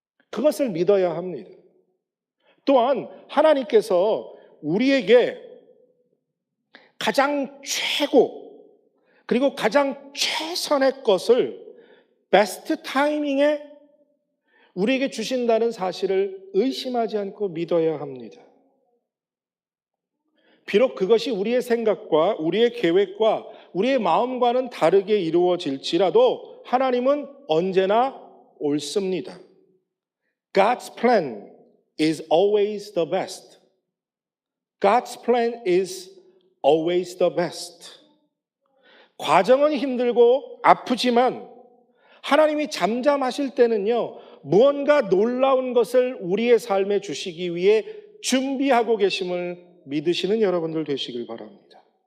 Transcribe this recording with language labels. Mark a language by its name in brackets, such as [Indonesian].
[Korean] 그것을 믿어야 합니다. 또한 하나님께서 우리에게 가장 최고 그리고 가장 최선의 것을 베스트 타이밍에 우리에게 주신다는 사실을 의심하지 않고 믿어야 합니다. 비록 그것이 우리의 생각과 우리의 계획과 우리의 마음과는 다르게 이루어질지라도 하나님은 언제나 옳습니다. [English] God's plan is always the best. God's plan is always the best. [Korean] 과정은 힘들고 아프지만 하나님이 잠잠하실 때는요, 무언가 놀라운 것을 우리의 삶에 주시기 위해 준비하고 계심을 믿으시는 여러분들 되시길 바랍니다.